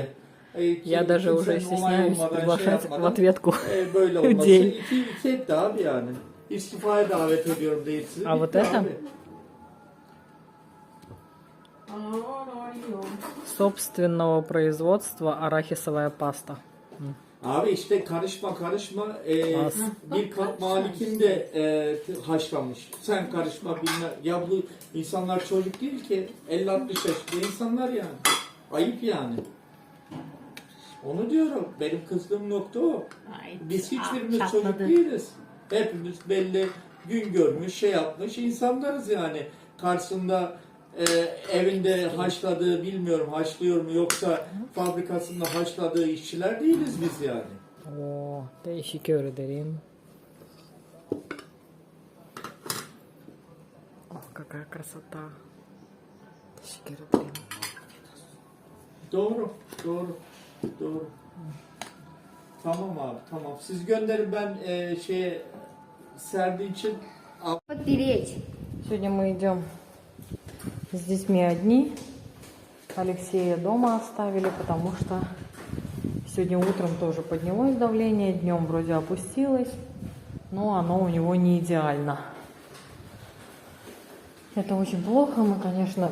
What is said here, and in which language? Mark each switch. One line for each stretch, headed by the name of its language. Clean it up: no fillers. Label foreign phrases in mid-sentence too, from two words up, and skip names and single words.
Russian: Я даже уже стесняюсь приглашать в ответку людей. А вот это собственного производства арахисовая паста.
Turkish: Abi işte karışma bir kat malikim de haşlamış. Sen karışma bilmem. Ya bu insanlar çocuk değil ki 50-60 yaşında insanlar yani. Ayıp yani. Onu diyorum. Benim kızdığım nokta o. Biz hiçbirimiz çocuk değiliz. Hepimiz belli gün görmüş, şey yapmış insanlarız yani. Karşısında evinde haşladığı, bilmiyorum haşlıyor mu yoksa fabrikasında haşladığı işçiler değiliz biz yani. О, teşekkür ederim.
Russian: О, какая красота.
Turkish: Teşekkür ederim. Doğru. Tamam abi, tamam. Siz gönderin ben şeye Serdinç'in
Russian: стереть. Сегодня мы идем с детьми одни. Алексея дома оставили, потому что сегодня утром тоже поднялось давление, днем вроде опустилось, но оно у него не идеально. Это очень плохо, мы, конечно...